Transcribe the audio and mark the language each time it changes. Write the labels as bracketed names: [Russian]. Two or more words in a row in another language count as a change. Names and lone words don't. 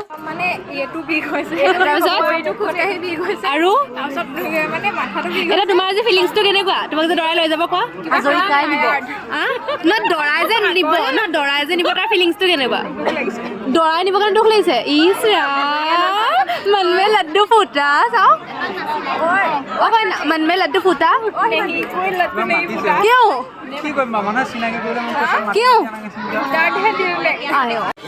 [Assamese] মানে এইটো বিষ হৈছে আৰু মানে মাথাটো বিষ এতিয়া তোমাৰ যে ফিলিংছটো কেনেকুৱা তোমাক যে দৰাই লৈ যাব কোৱা দৰাই যে নিব দৰাই যে নিব তাৰ ফিলিংছটো কেনেকুৱা দৰাই নিবৰ কাৰণে দুখ লাগিছে ইচ [Hindi] मन में लड्डू फूटा साओ मन में लड्डू फूटा क्यों क्यों आयो